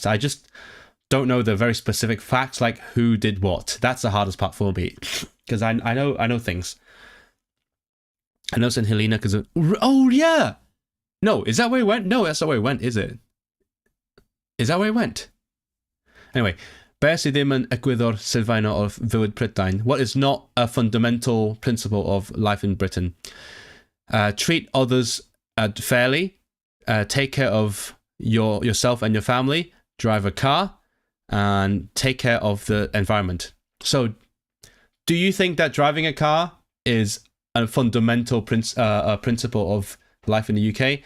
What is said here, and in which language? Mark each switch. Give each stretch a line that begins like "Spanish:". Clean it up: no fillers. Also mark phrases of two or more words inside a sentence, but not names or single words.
English: I just don't know the very specific facts, like who did what. That's the hardest part for me, because I know things. I know St. Helena because oh yeah. No, is that where he went? No, that's not where he went, is it? Is that where he went?
Welsh: Anyway, be sydd ddim yn egwyddor sylfaenol o fywyd Prydain?
English: What is not a fundamental principle of life in Britain? Treat others fairly, take care of yourself and your family, drive a car, and take care of the environment. So, do you think that driving a car is a fundamental principle of life in the UK?